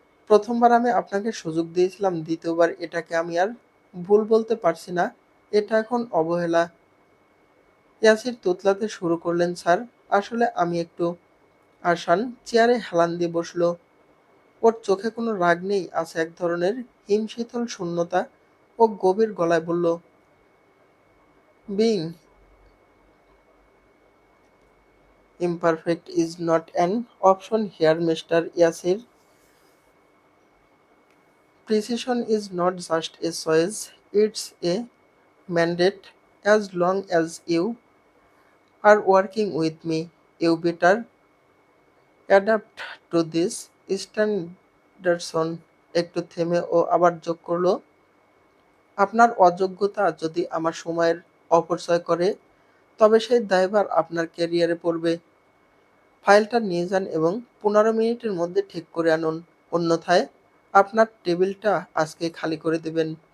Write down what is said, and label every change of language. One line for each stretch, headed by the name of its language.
Bangla: প্রথমবার আমি আপনাকে সুযোগ দিয়েছিলাম, দ্বিতীয়বার এটাকে আমি আর ভুল বলতে পারছি না। এটা এখন অবহেলা। ইয়াসির তোতলাতে শুরু করলেন, স্যার, আসলে আমি একটু। আরশান চেয়ারে হেলান দিয়ে বসল। ওর চোখে কোনো রাগ নেই, আছে এক ধরনের হিমশীতল শূন্যতা। ও গভীর গলায় বলল,
English: Being imperfect is not an option here, Mr. Yasir. Precision is not just a choice, it's a mandate. As long as you are working with me, you better adapt to this standardson.
Bangla: একটু থেমে ও আবার যোগ করলো, আপনার অযোগ্যতা যদি আমার সময়ের অপচয় করে, তবে সেই দায়ভার আপনার ক্যারিয়ারে পড়বে। ফাইলটা নিয়ে যান এবং 15 মিনিটের মধ্যে ঠিক করে আনুন, অন্যথায় আপনার টেবিলটা আজকে খালি করে দেবেন।